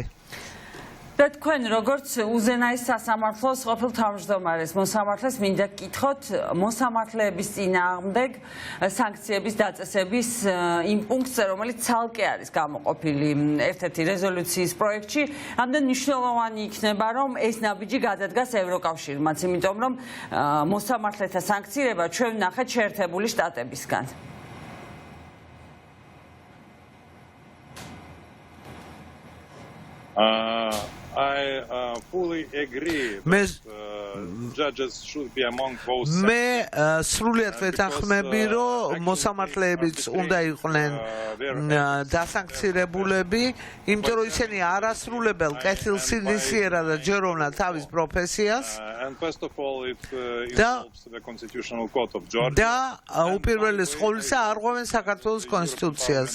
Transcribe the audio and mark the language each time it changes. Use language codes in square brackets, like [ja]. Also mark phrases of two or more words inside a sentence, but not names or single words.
[ka] და თქვენ როგორც უზენაეს სასამართლოს ყოფილ თავმჯდომარეს მოსამართლეს მინდა გკითხოთ მოსამართლეების წინააღმდეგ სანქციების დაწესების იმ პუნქტზე, რომელიც ცალკე არის გამოყოფილი ერთ-ერთი რეზოლუციის პროექტში. ამდენ მნიშვნელოვანი იქნება, რომ ეს ნაბიჯი გადადგას ევროკავშირმაც, იმიტომ რომ მოსამართლეთა სანქცირება ჩვენ ვნახეთ შეერთებული შტატებისგან. [en] I fully agree that judges should be among both sides. [ka] მე სრულიად ვეთანხმები, რომ მოსამართლეებიც უნდა იყვნენ დასანქცირებულები, იმიტომ რომ ისინი არ ასრულებენ კეთილსინდისიერად და ჯეროვნად თავის პროფესიას. და უპირველეს ყოვლისა არღვევენ საქართველოს კონსტიტუციას.